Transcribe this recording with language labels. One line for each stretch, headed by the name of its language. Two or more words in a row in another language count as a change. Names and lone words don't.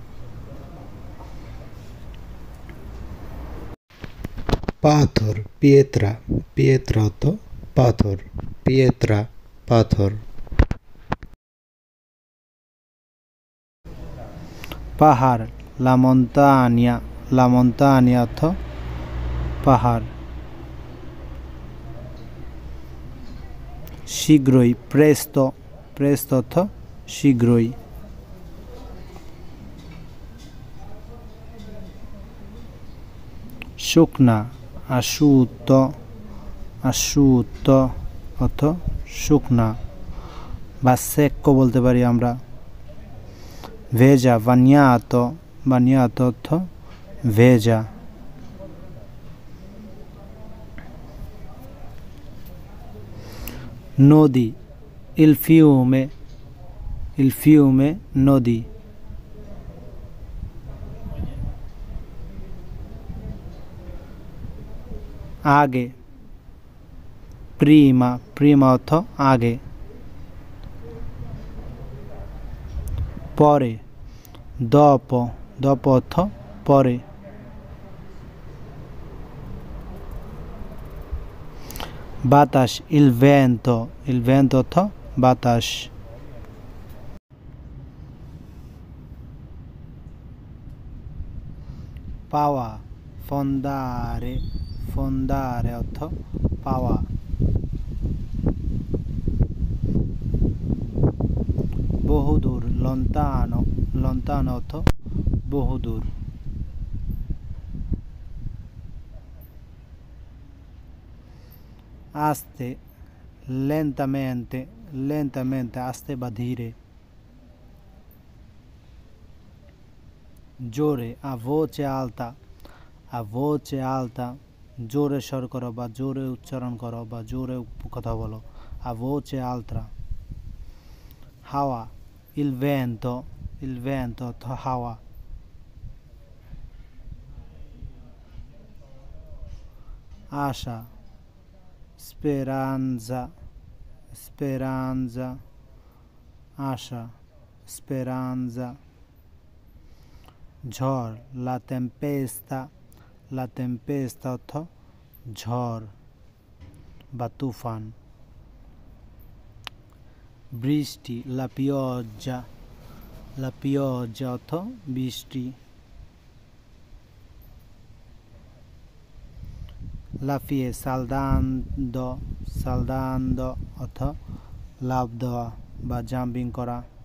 Bangla: পাথর, pietra অর্থ পাথর, পাথর। পাহাড়,
Italian: la montagna
Bangla: অর্থ পাহাড়। শীঘ্রই, presto অর্থ শীঘ্রই। শুকনা, asciutto অর্থ শুকনা বা secco বলতে পারি আমরা। ভেজা, bagnato অর্থ ভেজা। নদী,
Italian: il fiume
Bangla: নদী। আগে, prima অর্থ আগে। পরে, dopo অর্থ পরে। বাতাস,
Italian: il vento
Bangla: অর্থ বাতাস। পাওয়া, fondare অর্থ পাওয়া। বহুদূর, lontano অর্থ বহুদূর। আস্তে, lentamente আস্তে বা ধীরে। জোরে,
Italian: a voce alta
Bangla: জোরে স্বর করো বা জোরে উচ্চারণ করো বা জোরে কথা বলো,
Italian: a voce alta।
Bangla: হাওয়া,
Italian: il vento
Bangla: অর্থ হাওয়া। আশা, speranza আশা, speranza। ঝড়,
Italian: la tempesta
Bangla: অর্থ ঝড় বা তুফান। বৃষ্টি,
Italian: la pioggia
Bangla: অর্থ বৃষ্টি। লাফিয়ে, saltando অর্থ লাফ দেওয়া বা জাম্পিং করা।